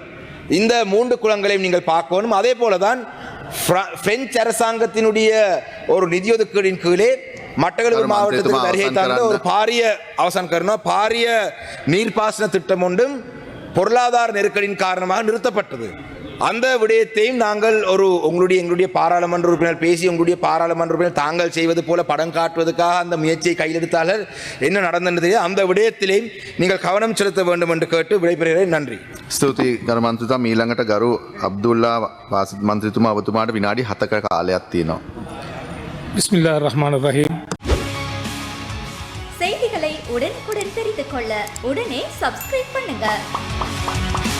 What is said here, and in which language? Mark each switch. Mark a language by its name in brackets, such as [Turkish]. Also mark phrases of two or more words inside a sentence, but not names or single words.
[Tamil] இந்த 3 குளங்களையும் நீங்கள் பார்க்கணும். அதே போலதான் பிரெஞ்சு அரசாங்கத்தினுடைய ஒரு நிதி ஒதுக்கீடின் கீழே மட்டக்களப்பு மாவட்டத்தில் வருகை தந்த ஒரு பாரிய நீர்ப்பாசன திட்டம் ஒன்றும் பொருளாதார நெருக்கடியின் காரணமாக நிறுத்தப்பட்டது. அந்த விடயத்தையும் நாங்கள் எங்களுடைய பாராளுமன்ற உறுப்பினர் பேசி உங்களுடைய பாராளுமன்ற உறுப்பினர் தாங்கள் செய்வது போல படம் காட்டுவதற்காக அந்த முயற்சியை கையில் எடுத்தார்கள். என்ன நடந்தது அந்த விடயத்திலேயும் நீங்கள் கவனம் செலுத்த வேண்டும் என்று கேட்டு விடைபெறுகிறேன். நன்றி. [Sinhala] ස්තුතියි ගරු මන්ත්‍රීතුමා. ඊළඟට ගරු අබ්දුල්ලා වාසිත් මන්ත්‍රීතුමා ඔබතුමාට විනාඩි 7ක කාලයක් තියෙනවා. [Arabic] بسم الله الرحمن الرحيم. [Tamil] செய்திகளை உடனுக்குடன் தெரிந்து கொள்ள உடனே சப்ஸ்கிரைப் பண்ணுங்க.